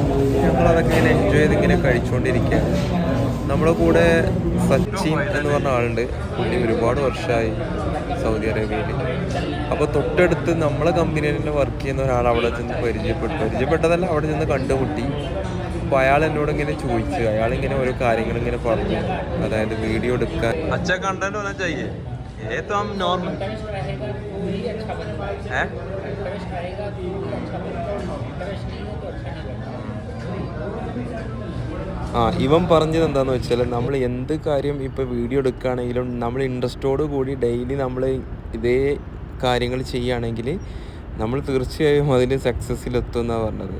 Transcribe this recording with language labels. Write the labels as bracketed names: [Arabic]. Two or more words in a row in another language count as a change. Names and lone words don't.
[Malayalam] ഞങ്ങളതൊക്കെ ഇങ്ങനെ എൻജോയ് ചെയ്ത് ഇങ്ങനെ കഴിച്ചുകൊണ്ടിരിക്കുകയാണ്. നമ്മളെ കൂടെ സച്ചിൻ എന്ന് പറഞ്ഞ ആളുണ്ട്. പുള്ളി ഒരുപാട് വർഷമായി സൗദി അറേബ്യയിൽ. അപ്പോൾ തൊട്ടടുത്ത് നമ്മളെ കമ്പനിയിൽ തന്നെ വർക്ക് ചെയ്യുന്ന ഒരാൾ അവിടെ ചെന്ന് പരിചയപ്പെട്ടതല്ല, അവിടെ ചെന്ന് കണ്ടുമുട്ടി. അപ്പോൾ അയാൾ എന്നോട് ഇങ്ങനെ ചോദിച്ചു, അയാളിങ്ങനെ ഓരോ കാര്യങ്ങളിങ്ങനെ പറഞ്ഞു, അതായത് വീഡിയോ എടുക്കാൻ. [Hindi] अच्छा कंटेंट होना चाहिए, ये तो हम नॉर्मल है. [Malayalam] ഇവൻ പറഞ്ഞത് എന്താണെന്ന് വെച്ചാൽ, നമ്മൾ എന്ത് കാര്യം ഇപ്പോൾ വീഡിയോ എടുക്കുകയാണെങ്കിലും നമ്മൾ ഇൻട്രസ്റ്റോട് കൂടി ഡെയിലി നമ്മൾ ഇതേ കാര്യങ്ങൾ ചെയ്യുകയാണെങ്കിൽ നമ്മൾ തീർച്ചയായും അതിന് സക്സസ്സിലെത്തും എന്നാണ് പറഞ്ഞത്.